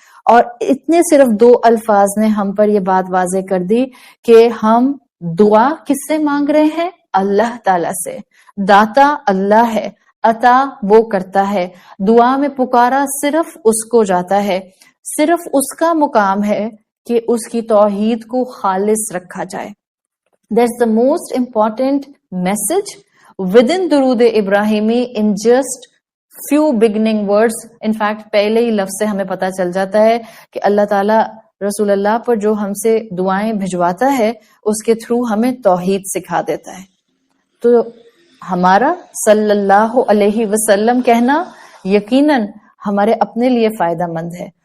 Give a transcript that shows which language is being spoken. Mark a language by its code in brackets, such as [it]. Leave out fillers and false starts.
[ur] اور اتنے صرف 2 الفاظ نے ہم پر یہ بات واضح کر دی کہ ہم دعا کس سے مانگ رہے ہیں؟ اللہ تعالیٰ سے. داتا اللہ ہے, عطا وہ کرتا ہے, دعا میں پکارا صرف اس کو جاتا ہے, صرف اس کا مقام ہے کہ اس کی توحید کو خالص رکھا جائے. [en] That's the most important message within درود ابراہیمی in just few beginning words. [ur] In fact پہلے ہی لفظ سے ہمیں پتا چل جاتا ہے کہ اللہ تعالیٰ رسول اللہ پر جو ہم سے دعائیں بھجواتا ہے اس کے تھرو ہمیں توحید سکھا دیتا ہے. تو ہمارا صلی اللہ علیہ وسلم کہنا یقیناً ہمارے اپنے لیے فائدہ مند ہے.